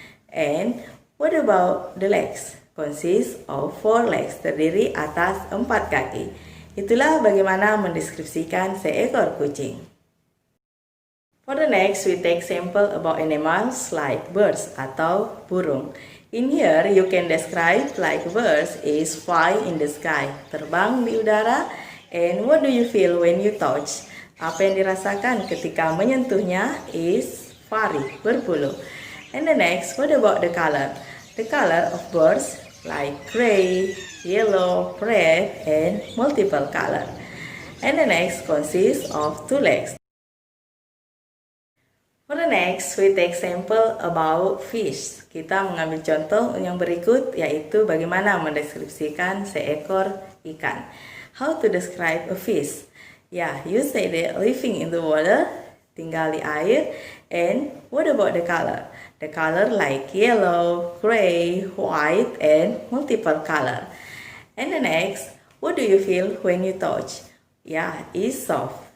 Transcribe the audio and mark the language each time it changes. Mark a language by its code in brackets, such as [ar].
[en] And what about the legs? Consists of 4 legs, [id] terdiri atas 4 kaki. Itulah bagaimana mendeskripsikan seekor kucing. [en] For the next, we take sample about animals like birds [id] atau burung. [en] In here, you can describe like birds is fly in the sky, [id] terbang di udara. [en] And what do you feel when you touch? [id] Apa yang dirasakan ketika menyentuhnya [en] is furry, [id] berbulu. [en] And the next, what about the color? The color of birds like gray, yellow, red, and multiple color. And the next consists of two legs. For the next, we take sample about fish. [id] Kita mengambil contoh yang berikut, yaitu bagaimana mendeskripsikan seekor ikan. [en] How to describe a fish? Ya, you say that living in the water, [id] tinggal di air. [en] And what about the color? The color like yellow, gray, white, and multiple color. And the next, what do you feel when you touch? Ya, is soft.